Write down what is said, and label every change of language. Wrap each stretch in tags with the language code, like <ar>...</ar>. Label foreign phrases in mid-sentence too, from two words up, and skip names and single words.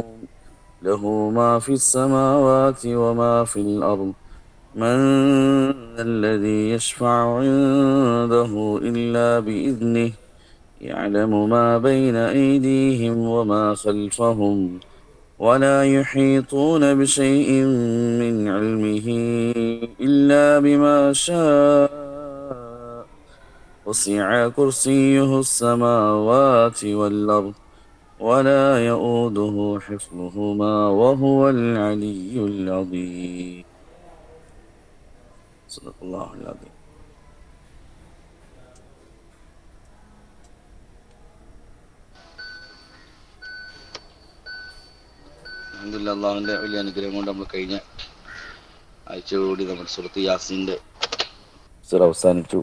<ar>له ما في السماوات وما في الأرض من ذا الذي يشفع عنده إلا بإذنه يعلم ما بين أيديهم وما خلفهم ولا يحيطون بشيء من علمه إلا بما شاء وسع كرسيه السماوات والأرض ولا يؤوده حفظهما وهو العلي العظيم. صدق الله العظيم.</ar> <ml>അൽഹംദുലില്ലാഹ്, അള്ളാഹുവിൻ്റെ വലിയ അനുഗ്രഹം കൊണ്ട് നമ്മൾ കഴിഞ്ഞ ആഴ്ചയോടുകൂടി നമ്മുടെ സുഹൃത്ത് യാസീൻ്റെ സൂറ അവസാനിച്ചു.</ml>